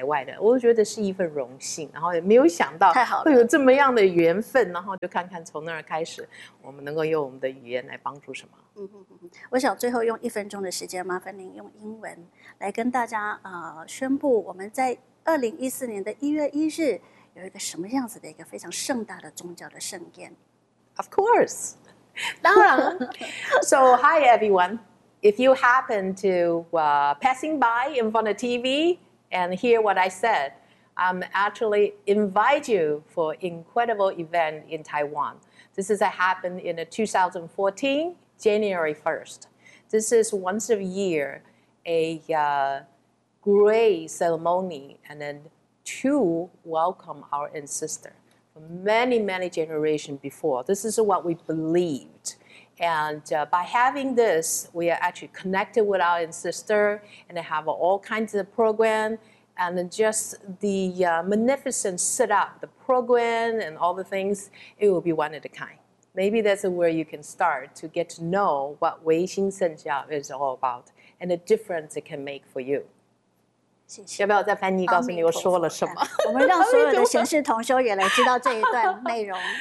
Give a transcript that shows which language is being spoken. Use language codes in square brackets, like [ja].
[zh] 海外的，我觉得是一份荣幸，然后也没有想到会有这么样的缘分，然后就看看从那儿开始我们能够用我们的语言来帮助什么。我想最后用一分钟的时间麻烦您用英文来跟大家、宣布我们在2014年1月1日有一个什么样子的一个非常盛大的宗教的盛宴。 [en] Of course， [zh] 当然。 [en] So hi everyoneIf you happen to、passing by in front of TV and hear what I said, I'm actually invite you for an incredible event in Taiwan. This is happened in 2014, January 1st. This is once a year, a、great ceremony and then to welcome our ancestor for many, many generations before. This is what we believed. And、by having this, we are actually connected with our ancestor and they have、all kinds of program and just the、magnificent setup, the program and all the things, it will be one of the kind. Maybe that's where you can start to get to know what Wei Xin Sheng Jiao is all about and the difference it can make for you. [zh] 谢谢。要不要再翻译告诉你我说了什么？我们让所有的贤士同修也来知道这一段内容。